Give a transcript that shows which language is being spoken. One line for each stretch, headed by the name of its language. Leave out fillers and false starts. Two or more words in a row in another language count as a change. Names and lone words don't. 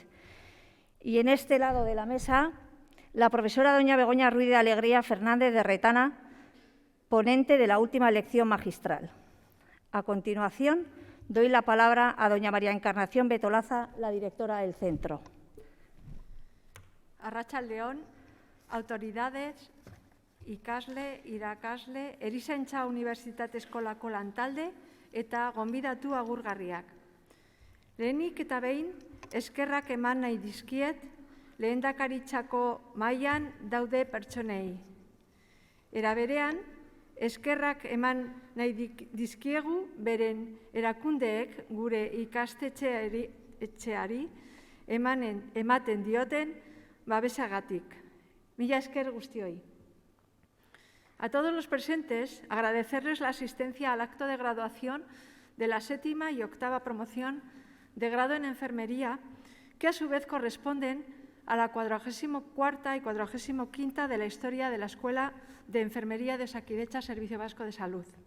Spanish: Y en este lado de la mesa, la profesora doña Begoña Ruiz de Alegría Fernández de Retana, ponente de la última lección magistral. A continuación, doy la palabra a doña María Encarnación Betolaza, la directora del centro.
Basque: Arratsaldeon, autoridades, ikasle, irakasle, Erizaintza Unibertsitate Eskolako lantalde eta gonbidatu agurgarriak. Lehenik eta behin, eskerrak eman nahi dizkiet, lehendakaritzako mailan daude pertsonei. Era berean, eskerrak eman nahi dizkiegu beren erakundeek gure ikastetxeari ematen dioten babesagatik. Mila esker guztioi.
Spanish: A todos los presentes, agradecerles la asistencia al acto de graduación de la 7ª y 8ª promoción de grado en enfermería, que a su vez corresponden a la 44ª y 45ª de la historia de la Escuela de Enfermería de Osakidetza Servicio Vasco de Salud.